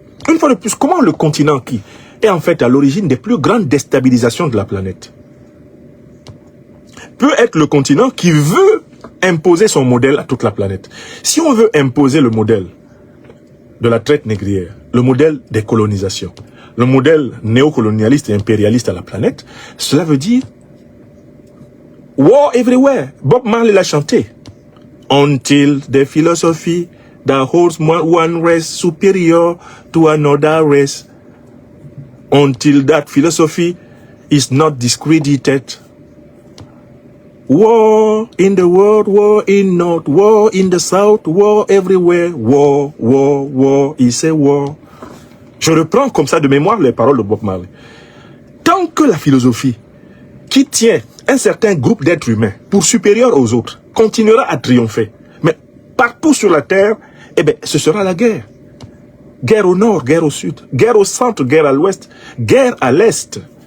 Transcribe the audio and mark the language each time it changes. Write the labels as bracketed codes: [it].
[fr] Une fois de plus, comment le continent qui est en fait à l'origine des plus grandes déstabilisations de la planète peut être le continent qui veut imposer son modèle à toute la planète? Si on veut imposer le modèle de la traite négrière, le modèle des colonisations, le modèle néocolonialiste et impérialiste à la planète, cela veut dire [en] war everywhere. [fr] Bob Marley l'a chanté. [en] Until the philosophy that holds one race superior to another race, until that philosophy is not discredited. War in the world, war in north, war in the south, war everywhere, war, war, war, is a war. [fr] Je reprends comme ça de mémoire les paroles de Bob Marley. Tant que la philosophie qui tient un certain groupe d'êtres humains pour supérieur aux autres continuera à triompher, mais partout sur la terre, eh bien, ce sera la guerre. Guerre au nord, guerre au sud, guerre au centre, guerre à l'ouest, guerre à l'est.